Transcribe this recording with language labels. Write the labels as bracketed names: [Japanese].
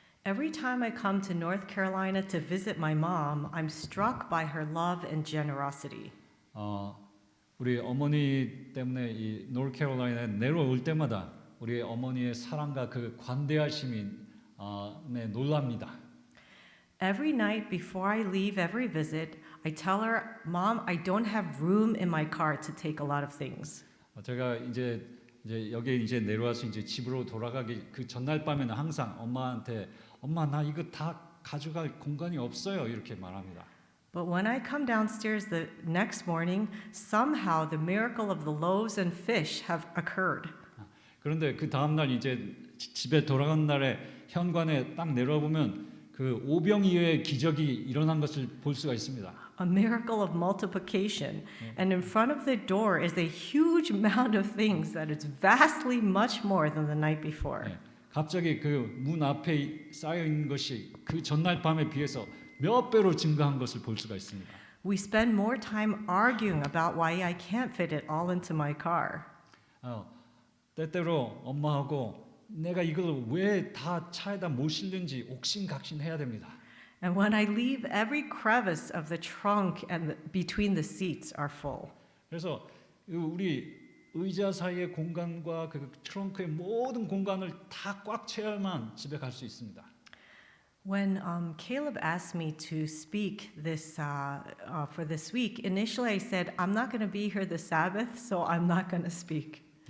[English] Every time I come to North Carolina to visit my mom, I'm struck by her love and generosity. [Korean] 우리 어머니 때문에 이 노스캐롤라이나에 내려올 때마다 우리 어머니의 사랑과 그 관대하심이 놀랍니다. [English] Every night before I leave every visit, I tell her, "Mom, I don't have room in my car to take a lot of things." [Korean] 제가 이제 여기에 이제 내려와서 이제 집으로 돌아가기 그 전날 밤에는 항상 엄마한테 엄마 나 이거 다 가져갈 공간이 없어요 이렇게 말합니다. [English] But when I come downstairs the next morning, somehow the miracle of the loaves and fish have occurred. [Korean] 그런데 그 다음 날 이제 집에 돌아간 날에 현관에 딱 내려와 보면 그 오병이어의 기적이 일어난 것을 볼 수가 있습니다. [English] A miracle of multiplication. And in front of the door is a huge amount of things that is vastly much more than the night before. [Korean] 갑자기 그 문 앞에 쌓여 있는 것이 그 전날 밤에 비해서 몇 배로 증가한 것을 볼 수가 있습니다. [English] We spend more time arguing about why I can't fit it all into my car. [Korean] 때때로 엄마하고 내가 이걸 왜 다 차에다 못 실는지 옥신각신해야 됩니다. [English] And when I leave, every crevice of the trunk and between the seats are full. [Korean] 그래서 우리 의자 사이의 공간과 그 트렁크의 모든 공간을 다 꽉 채워야만 집에 갈 수 있습니다. [English] When Caleb asked me to speak this for this week, initially I said, I'm not going to be here the Sabbath, so I'm not going to speak.